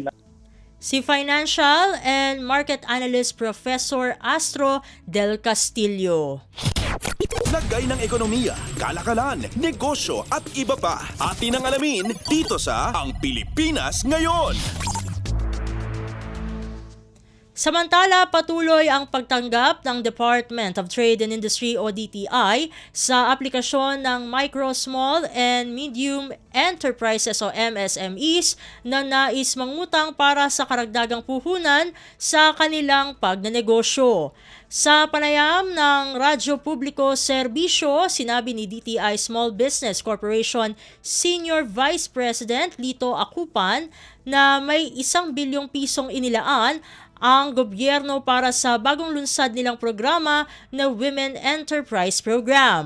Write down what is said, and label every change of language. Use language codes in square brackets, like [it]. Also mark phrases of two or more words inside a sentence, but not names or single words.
[tl] Si [en] Financial and Market Analyst Professor [tl] Astro Del Castillo. Lagay ng ekonomiya, kalakalan, negosyo at iba pa. Atin ang alamin dito sa Ang Pilipinas Ngayon. Samantala, patuloy ang pagtanggap ng Department of Trade and Industry o DTI sa aplikasyon ng Micro, Small and Medium Enterprises o MSMEs na nais mangutang para sa karagdagang puhunan sa kanilang pagnenegosyo. Sa panayam ng Radyo Publiko Serbisyo, sinabi ni DTI Small Business Corporation [en] Senior Vice President [tl] Lito Akupan na may 1 bilyong pisong inilaan ang gobyerno para sa bagong lunsad nilang programa na Women Enterprise Program.